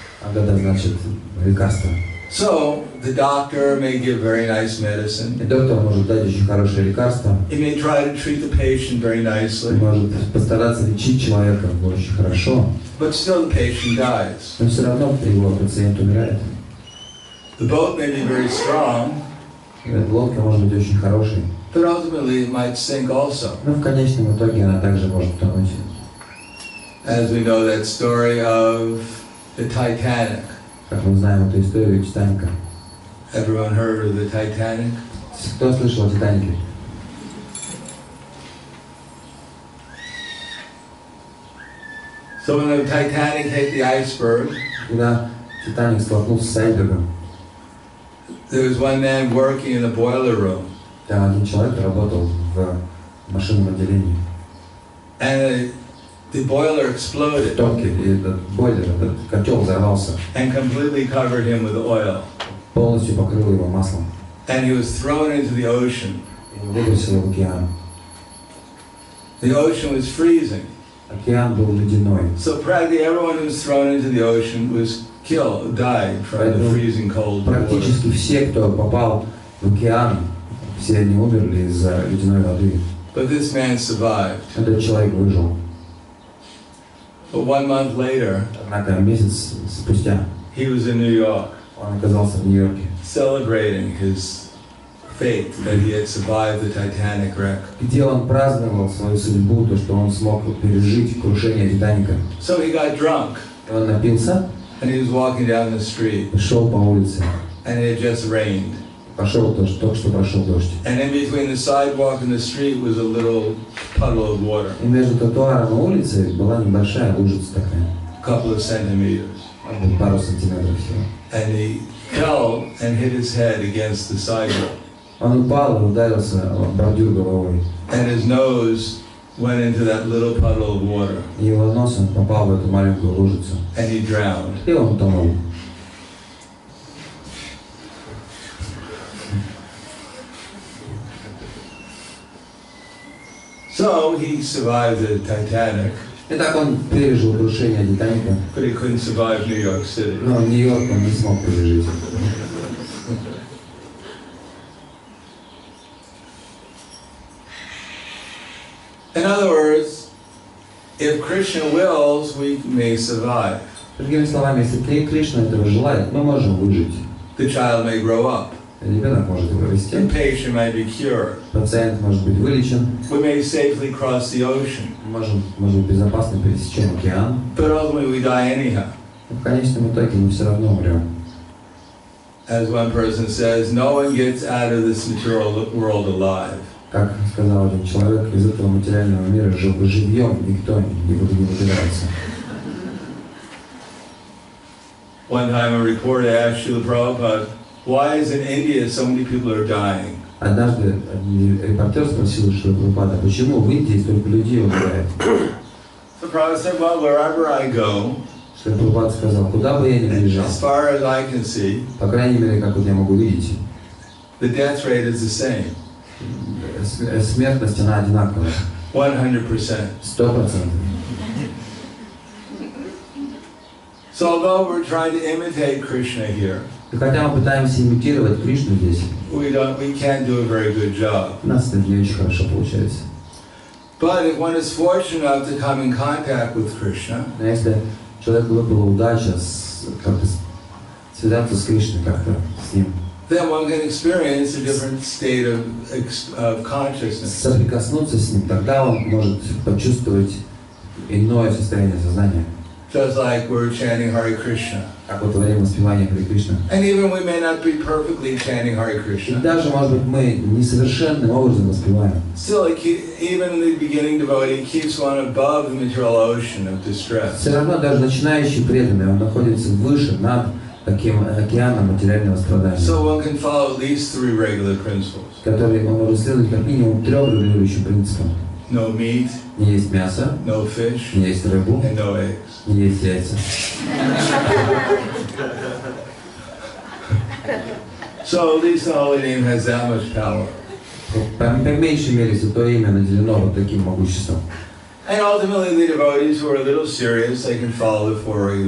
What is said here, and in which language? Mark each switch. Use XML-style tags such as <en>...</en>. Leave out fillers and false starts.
<ru>Агада значит лекарство.</ru> <en>So the doctor may give very nice medicine.</en> <ru>И доктор может дать очень хорошее лекарство.</ru> <en>He may try to treat the patient very nicely.</en> <ru>Может постараться лечить человека очень хорошо.</ru> <en>But still the patient dies.</en> <ru>Но все равно его пациент умирает.</ru> <en>The boat may be very strong,</en> <ru>Лодка может быть очень хорошей,</ru> <en>but ultimately it might sink also.</en> <ru>но в конечном итоге она также может тонуть.</ru> <en>As we know that story of the Titanic.</en> <ru>Как мы знаем эту историю Титаника.</ru> <en>Everyone heard of the Titanic?</en> <ru>Кто слышал о Титанике?</ru> <en>So when the Titanic hit the iceberg,</en> <ru>Когда Титаник столкнулся с айсбергом,</ru> <en>there was one man working in the boiler room.</en> <ru>там один человек работал в машинном отделении.</ru> <en>And the boiler</en> <ru>В</ru> <en>exploded</en> <ru>топке, и этот бойлер, этот котел взорвался,</ru> <en>and completely covered him with oil.</en> <ru>полностью покрыл его маслом</ru> <en>And he was thrown into the ocean.</en> <ru>и выбросил в океан.</ru> <en>The ocean was freezing.</en> <ru>Океан был ледяной.</ru> <en>So practically everyone who was thrown into the ocean was killed, died from the freezing cold water.</en> <ru>Практически все, кто попал в океан, все они умерли из-за ледяной воды.</ru> <en>But this man survived.</en> <ru>Этот человек выжил.</ru> <en>But 1 month later,</en> <ru>Однако месяц спустя</ru> <en>he was in New York,</en> <ru>он оказался в Нью-Йорке,</ru> <en>celebrating his fate that he had survived the Titanic wreck.</en> <ru>где он праздновал свою судьбу, то, что он смог пережить крушение Титаника.</ru> <en>So he got drunk</en> <ru>И он напился,</ru> <en>and he was walking down the street</en> <ru>шел по улице,</ru> <en>and it had just rained.</en> <ru>пошел только что прошел дождь.</ru> <en>And in between the sidewalk and the street was a little puddle of water,</en> <ru>И между тротуаром и улицей была небольшая лужица такая,</ru> <en>a couple of centimeters.</en> <ru>может быть, пару сантиметров всего.</ru> <en>And he fell and hit his head against the sidewalk.</en> <ru>Он упал и ударился в бордюр головой.</ru> <en>And his nose went into that little puddle of water.</en> <ru>И его носом попал в эту маленькую лужицу.</ru> <en>And he drowned.</en> <ru>И он утонул.</ru> <en>So he survived the Titanic,</en> <ru>Итак, он пережил крушение Титаника,</ru> <en>but he couldn't survive New York City.</en> <ru>но Нью-Йорк он не смог пережить.</ru> <en>In other words, if Krishna wills, we may survive.</en> <ru>Другими словами, если Кришна этого желает, мы можем выжить.</ru> <en>The child may grow up.</en> <ru>Ребенок может</ru> <en>The</en> <ru>вырасти,</ru> <en>patient may be cured.</en> <ru>пациент может быть вылечен,</ru> <en>We may safely cross the ocean.</en> <ru>мы можем безопасно пересечем океан,</ru> <en>But ultimately we die anyhow.</en> <ru>но в конечном итоге мы все равно умрем.</ru> <en>As one person says, no one gets out of this material world alive.</en> <ru>Как сказал один человек, из этого материального мира живьем никто не выбирается.</ru> <en>One time a reporter asked Srila Prabhupada, why is in India so many people are dying?</en> <ru>Однажды репортер спросил Шрила Прабхупада, почему в Индии столько людей умирает?</ru> <en>So Prabhupada said, well, wherever I go,</en> <ru>Шрила Прабхупада сказал, куда бы я ни приезжал,</ru> <en>as far as I can see,</en> <ru>по крайней мере, как вот я могу видеть,</ru> <en>the death rate is the same,</en> <ru>смертность, она одинаковая,</ru> <en>100%.</en> <ru>100%.</ru> <en>So although we're trying to imitate Krishna here,</en> <ru>И хотя мы пытаемся имитировать Кришну здесь,</ru> <en>we can't do a very good job.</en> <ru>у нас это не очень хорошо получается.</ru> <en>But if one is fortunate enough to come in contact with Krishna,</en> <ru>Но если человеку выпала удача как-то связаться с Кришной, как-то с ним,</ru> <en>then one can experience a different state of consciousness.</en> <ru>соприкоснуться с ним, тогда он может почувствовать иное состояние сознания.</ru> <en>Just like we're chanting Hare Krishna.</en> <ru>Как вот во время воспевания Харе Кришна.</ru> <en>And even we may not be perfectly chanting Hare</en> <ru>И</ru> <en>Krishna.</en> <ru>даже, может быть, мы несовершенным образом воспеваем.</ru> <en>Still, even the beginning devotee keeps one above the material ocean of distress.</en> <ru>Все равно даже начинающий преданный, он находится выше, над таким океаном материального страдания,</ru> <en>So one can follow at least 3 regular principles.</en> <ru>который он может следовать как минимум 3 регулирующим принципам.</ru> <en>No meat,</en> <ru>Не есть мясо,</ru> <en>no fish,</en> <ru>не есть рыбу,</ru> <en>and no eggs.</en> <ru>не есть яйца.</ru> <en>So at least the holy name has that much power.</en> <ru>По меньшей мере Святое Имя наделено вот таким могуществом.</ru> <en>And ultimately the devotees who are a little serious, they can follow the 4 regular</en>